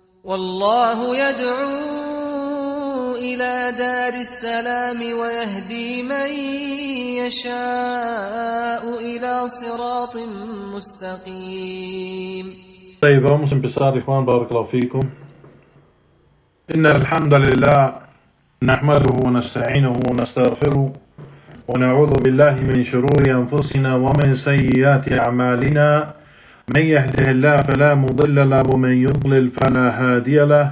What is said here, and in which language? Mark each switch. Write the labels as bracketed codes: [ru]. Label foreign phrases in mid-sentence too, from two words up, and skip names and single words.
[ar] والله يدعو إلى دار السلام ويهدي من يشاء إلى صراط مستقيم. [es] طيب vamos a empezar, Juan, [ar] بارك الله فيكم. إن الحمد لله نحمده ونستعينه ونستغفره ونعوذ بالله من شرور أنفسنا ومن سيئات أعمالنا. من يهده الله فلا مضل له ومن يضلل فلا هادي له.